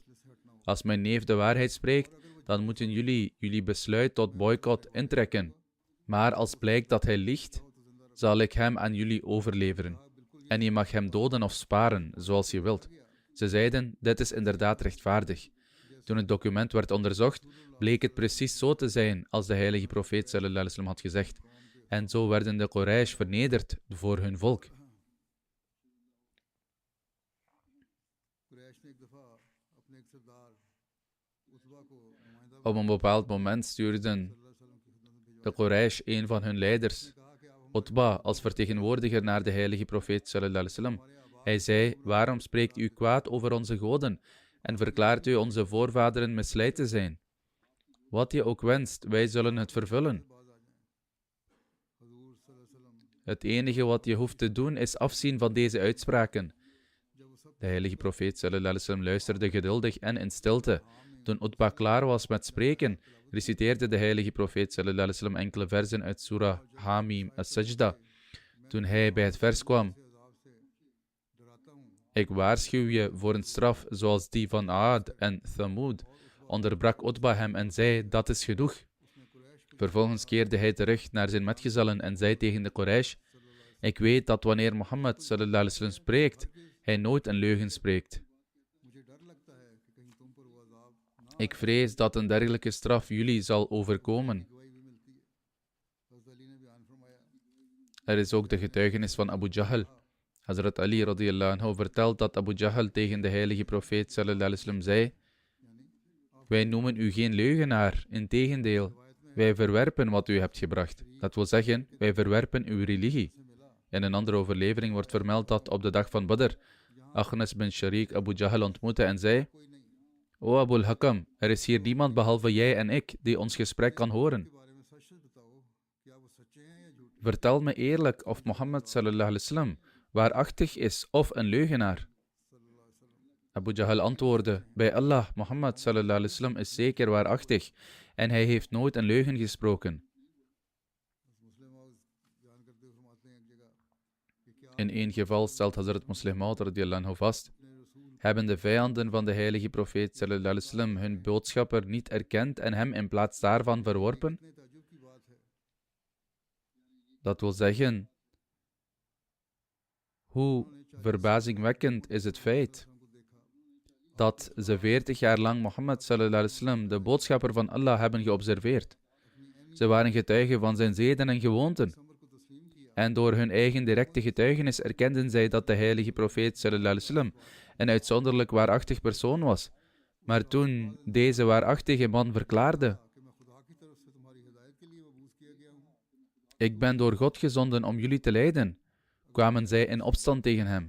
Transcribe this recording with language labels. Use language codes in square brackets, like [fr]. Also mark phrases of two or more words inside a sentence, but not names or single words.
[nl] Als mijn neef de waarheid spreekt, dan moeten jullie besluit tot boycott intrekken. Maar als blijkt dat hij liegt, zal ik hem aan jullie overleveren. En je mag hem doden of sparen, zoals je wilt. Ze zeiden: dit is inderdaad rechtvaardig. Toen het document werd onderzocht, bleek het precies zo te zijn als de heilige profeet [ar] صلى الله عليه وسلم [nl] had gezegd. En zo werden de Quraysh vernederd voor hun volk. Op een bepaald moment stuurden de Quraysh een van hun leiders, Utba, als vertegenwoordiger naar de heilige profeet [ar] صلى الله عليه وسلم. [nl] Hij zei: waarom spreekt u kwaad over onze goden en verklaart u onze voorvaderen misleid te zijn? Wat je ook wenst, wij zullen het vervullen. Het enige wat je hoeft te doen is afzien van deze uitspraken. De heilige profeet [ar] صلى الله عليه وسلم [nl] luisterde geduldig en in stilte. Toen Utba klaar was met spreken, reciteerde de heilige profeet [ar] صلى الله عليه وسلم [nl] enkele versen uit Surah Hamim as-Sajda. Toen hij bij het vers kwam: ik waarschuw je voor een straf zoals die van Aad en Thamud, onderbrak Utba hem en zei: dat is genoeg. Vervolgens keerde hij terug naar zijn metgezellen en zei tegen de Quraysh: ik weet dat wanneer Mohammed [ar] صلى الله عليه وسلم [nl] spreekt, hij nooit een leugen spreekt. Ik vrees dat een dergelijke straf jullie zal overkomen. Er is ook de getuigenis van Abu Jahl. Hazrat Ali [ar] رضي الله عنه [nl] vertelt dat Abu Jahl tegen de heilige profeet [ar] صلى الله عليه وسلم [nl] zei: wij noemen u geen leugenaar, integendeel, wij verwerpen wat u hebt gebracht. Dat wil zeggen, wij verwerpen uw religie. In een andere overlevering wordt vermeld dat op de dag van Badr, Akhnas bin Sharik Abu Jahl ontmoette en zei: o Abu al-Hakam, er is hier niemand behalve jij en ik die ons gesprek kan horen. Vertel me eerlijk of Mohammed [ar] صلى الله عليه وسلم [nl] waarachtig is of een leugenaar. Abu Jahl antwoordde, bij Allah, Mohammed [ar] صلى الله عليه وسلم [nl] is zeker waarachtig en hij heeft nooit een leugen gesproken. In één geval stelt Hazrat Muslim Maud [ar] رضي الله عنه [nl] vast, hebben de vijanden van de heilige profeet [ar] صلى الله عليه وسلم [nl] hun boodschapper niet erkend en hem in plaats daarvan verworpen? Dat wil zeggen, hoe verbazingwekkend is het feit dat ze 40 jaar lang Mohammed [ar] صلى الله عليه وسلم, [nl] de boodschapper van Allah, hebben geobserveerd. Ze waren getuigen van zijn zeden en gewoonten. En door hun eigen directe getuigenis erkenden zij dat de heilige profeet [ar] صلى الله عليه وسلم [nl] een uitzonderlijk waarachtig persoon was. Maar toen deze waarachtige man verklaarde, ik ben door God gezonden om jullie te leiden, kwamen zij in opstand tegen hem.